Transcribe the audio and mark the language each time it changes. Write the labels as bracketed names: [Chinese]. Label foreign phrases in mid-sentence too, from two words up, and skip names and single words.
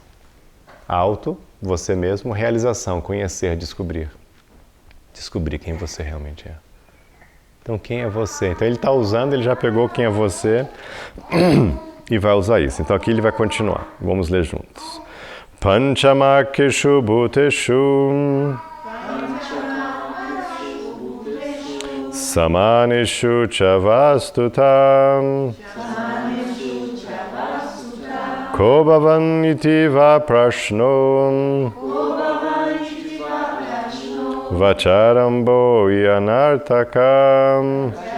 [Portuguese] Auto, você mesmo, realização, conhecer, descobrir. Descobrir quem você realmente é. Então, quem é você? Então, ele está usando, ele já pegou quem é você e vai usar isso. Então, aqui ele vai continuar. Vamos ler juntos. [Sanskrit] Panchamakeshu bhuteshu Samanishu chavastutam Ko bhavan iti va prashno Vacharambo yanartakam